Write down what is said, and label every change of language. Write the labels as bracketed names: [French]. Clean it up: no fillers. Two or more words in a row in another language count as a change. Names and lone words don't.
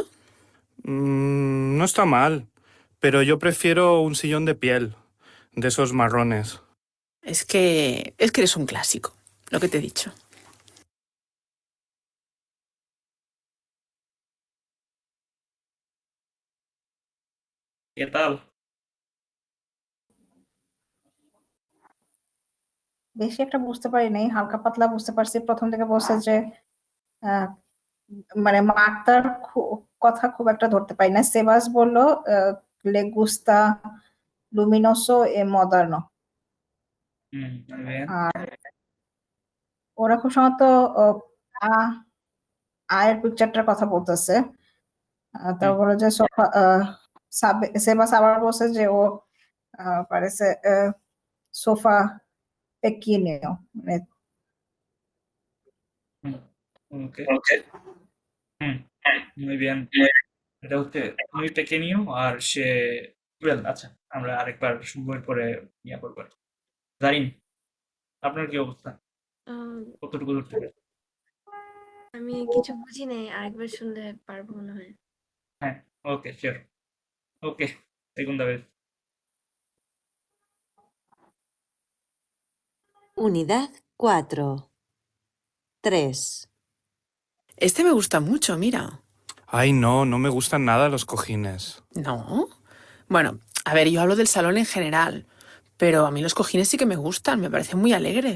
[Spanish] No está mal, pero yo prefiero un sillón de piel, de esos marrones. Es que eres un clásico, lo que te he dicho. ¿Qué tal? [Bangla] বেশি একটা বুঝতে পারি নাই, হালকা পাতলা বুঝতে পারছি। প্রথম থেকে বলছে যে আহ, মানে মার্তার কথা খুব একটা ধরতে পারি না। সেবাস বললো [Spanish] le gusta luminoso y moderno. muy bien. [Bangla] আর ওরা খুব সম্ভবত আয়ের পিকচারটার কথা বলতেছে। তারপর বলে যে সোফা সেবাস আবার বলছে যে ও পারেছে [Spanish] sofá pequeño, [Bangla] মানে ওকে, [Spanish] muy bien. [Bangla] এটা হচ্ছে [Spanish] muy pequeño [Bangla] আর সে well, আচ্ছা আমরা আরেকবার বইয়ের পরে ইয়া করবো। জারিন, আপনার কি অবস্থা? কতটুকু ধরতে পেরেছেন? আমি কিছু বুঝি নাই, আরেকবার শুনলে পারবো মনে হয়। হ্যাঁ, ওকে, শিওর। ওকে, [Spanish] segunda vez. Unidad 4. 3. Este me gusta mucho, mira. Ay, no, no me gustan nada los cojines. ¿No? Bueno, a ver, yo hablo del salón en general, pero a mí los cojines sí que me gustan, me parecen muy alegres.